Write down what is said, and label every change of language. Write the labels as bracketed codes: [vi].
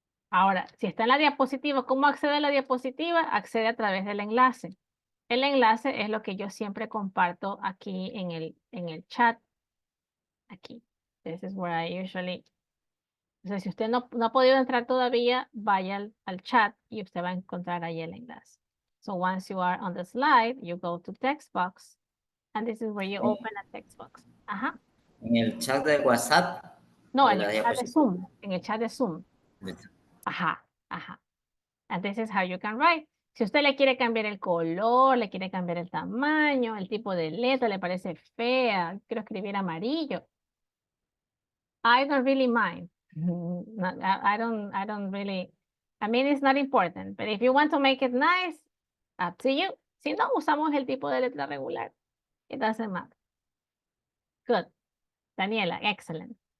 [es] Ahora, si está en la diapositiva, ¿cómo accede a la diapositiva? Accede a través del enlace. El enlace es lo que yo siempre comparto aquí en el chat. Aquí. [en] This is where I usually... [es] Entonces, si usted no ha podido entrar todavía, vaya al chat y usted va a encontrar ahí el enlace. [en] So once you are on the slide, you go to text box. And this is where you open a text box. Ajá. [es] En el chat de WhatsApp. No, en el chat de Zoom. En el chat de Zoom. Ajá, ajá. [en] And this is how you can write. [es] Si usted le quiere cambiar el color, le quiere cambiar el tamaño, el tipo de letra, le parece fea, quiero escribir amarillo. [en] I don't really mind. I don't really, I mean, it's not important. But if you want to make it nice, up to you. [es] Si no, usamos el tipo de letra regular. [en] It doesn't matter. Good. [es] Daniela, excellent.